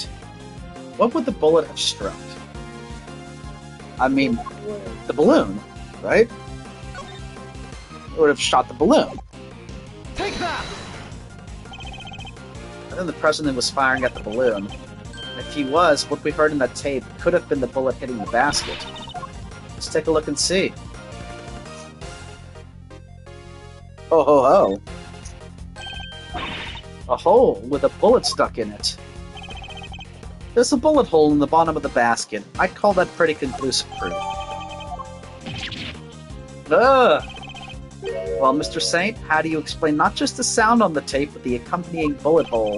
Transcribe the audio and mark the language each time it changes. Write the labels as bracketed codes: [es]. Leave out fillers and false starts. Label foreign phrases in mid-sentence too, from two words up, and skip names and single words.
[en] What would the bullet have struck? I mean, the balloon, right? It would have shot the balloon. Take that! And then the president was firing at the balloon. And if he was, what we heard in that tape could have been the bullet hitting the basket. Let's take a look and see. Oh ho ho. A hole with a bullet stuck in it. There's a bullet hole in the bottom of the basket. I'd call that pretty conclusive proof. Ugh! Well, Mr. Saint, how do you explain not just the sound on the tape, but the accompanying bullet hole?